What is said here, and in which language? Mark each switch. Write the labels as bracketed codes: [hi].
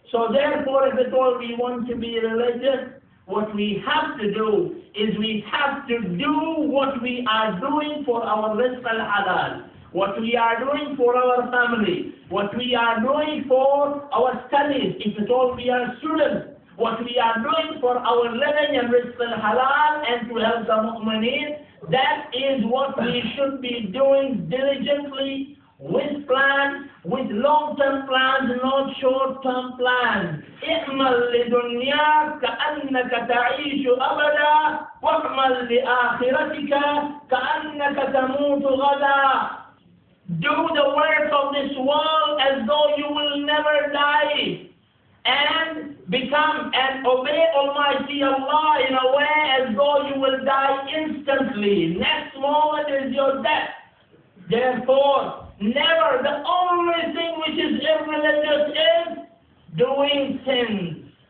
[en] So therefore, if at all we want to be religious, what we have to do is we have to do what we are doing for our rizq al-halal, what we are doing for our family, what we are doing for our studies, if at all we are students, what we are doing for our living and rizq al-halal and to help the mu'mineen, that is what we should be doing diligently, with plans, with long-term plans, not short-term plans. [ar] اعمل لدنياك كأنك تعيش أبدا واعمل لآخرتك كأنك تموت غدا. [en] Do the work of this world as though you will never die, and become and obey Almighty Allah in a way as though you will die instantly. Next moment is your death. Therefore, never, the only thing which is irreligious is doing sins.